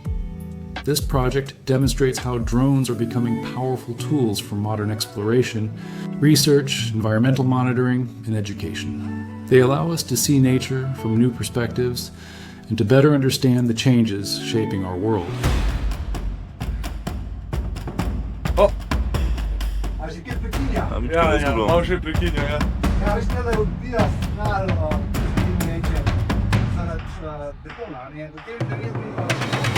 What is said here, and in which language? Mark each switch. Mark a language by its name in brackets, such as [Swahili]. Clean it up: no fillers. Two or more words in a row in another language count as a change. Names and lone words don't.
[English] This project demonstrates how drones are becoming powerful tools for modern exploration, research, environmental monitoring, and education. They allow us to see nature from new perspectives and to better understand the changes shaping our world. [Slovenian] Malo še prekinjal, ja. Ja, veš, da je odbija signal, in neče, zaradi betona, ne, do tem, da je